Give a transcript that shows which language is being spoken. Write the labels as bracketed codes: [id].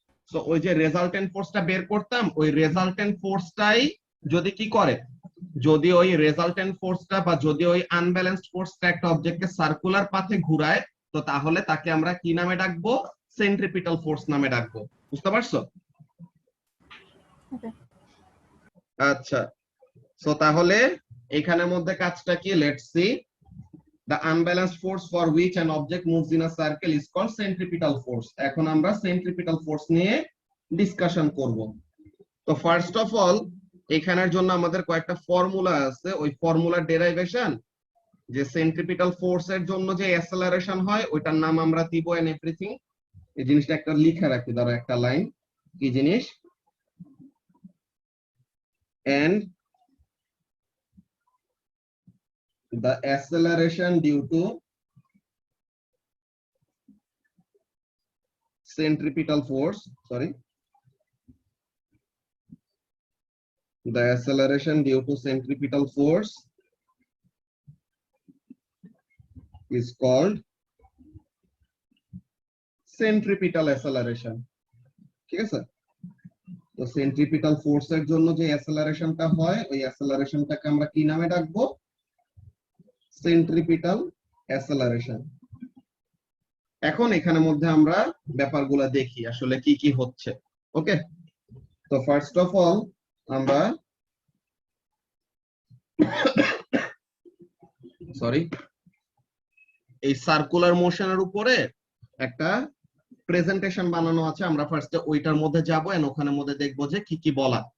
[bn] So ওই যে resultant ফোর্সটা বের করতাম, ওই রেজাল্টেন্ট ফোর্সটাই যদি কি করে, যদি ওই রেজাল্টেন্ট ফোর্সটা বা যদি ওই আনব্যালেন্সড ফোর্সটা একটা অবজেক্টকে সার্কুলার পাথে ঘুরায়, তো তাহলে তাকে আমরা কি নামে ডাকবো, সেন্ট্রিপিটাল ফোর্স নামে ডাকবো। বুঝতে পারছো? আচ্ছা, সো তাহলে এখানের মধ্যে কাজটা কি, [en] Let's see. The unbalanced force for which an object moves in a circle is called centripetal force. [bn] এখন আমরা centripetal force নিয়ে ডিসকাশন করব। তো ফার্স্ট অফ অল এখানের জন্য আমাদের কয়েকটা ফর্মুলা আছে, ওই ফর্মুলার ডেরাইভেশন, যে সেন্ট্রিপিটাল ফোর্স এর জন্য যে অ্যাসেলারেশন হয় ওইটার নাম আমরা দিব এন্ড এভরিথিং। এই জিনিসটা একটা লিখে রাখি, ধরো একটা লাইন, কি জিনিস, [en] and the acceleration due to centripetal force, the acceleration due to centripetal force is called centripetal acceleration. [bn] ঠিক আছে? তো সেন্ট্রিপিটাল ফোর্স এর জন্য যে অ্যাসেলারেশনটা হয় ওই অ্যাসেলারেশনটাকে আমরা কি নামে ডাকবো? সেন্ট্রিপিটাল অ্যাসেলারেশন। এখন এখানের মধ্যে আমরা ব্যাপারগুলো দেখি আসলে কি কি হচ্ছে। ওকে, তো ফার্স্ট অফ অল আমরা এই সার্কুলার মোশনের উপরে একটা প্রেজেন্টেশন বানানো আছে, আমরা ফার্স্টে ওইটার মধ্যে যাবো এন্ড ওখানের মধ্যে দেখবো যে কি কি বলা।